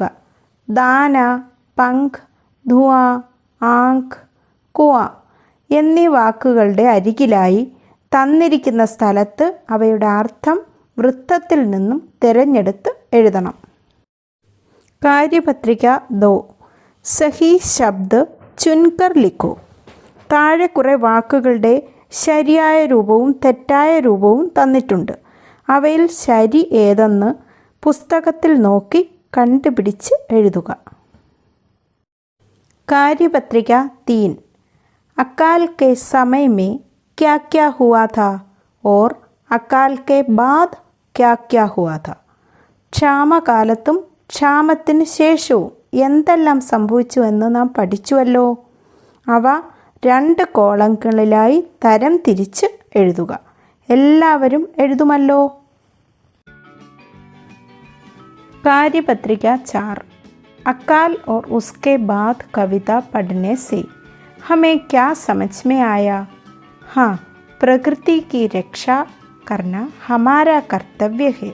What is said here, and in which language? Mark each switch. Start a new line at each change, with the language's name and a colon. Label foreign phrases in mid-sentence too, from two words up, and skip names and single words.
Malayalam: ദാന, പങ്ക്, ധുആ, ആങ്ക്, കുആ എന്നീ വാക്കുകളുടെ അരികിലായി തന്നിരിക്കുന്ന സ്ഥലത്ത് അവയുടെ അർത്ഥം വൃത്തത്തിൽ നിന്നും തിരഞ്ഞെടുത്ത് എഴുതണം. കാര്യപത്രിക 2.
Hindi: सही शब्द चुनकर लिखो.
Malayalam: താഴെ കുറേ വാക്കുകളുടെ ശരിയായ രൂപവും തെറ്റായ രൂപവും തന്നിട്ടുണ്ട്. അവയിൽ ശരി ഏതെന്ന് പുസ്തകത്തിൽ നോക്കി കണ്ടുപിടിച്ച് എഴുതുക.
Hindi: कार्यपत्रिका 3. अकाल के समय में क्या क्या हुआ था और अकाल के बाद क्या क्या हुआ था.
Malayalam: ക്ഷാമകാലത്തും ക്ഷാമത്തിന് ശേഷവും എന്തെല്ലാം സംഭവിച്ചുവെന്ന് നാം പഠിച്ചുവല്ലോ. അവ 2 കോളങ്ങളിലായി തരം തിരിച്ച് എഴുതുക. എല്ലാവരും എഴുതുമല്ലോ.
Hindi: कार्यपत्रिका 4. अकाल और उसके बाद कविता पढ़ने से हमें क्या समझ में आया. हाँ, प्रकृति की रक्षा करना हमारा कर्तव्य है.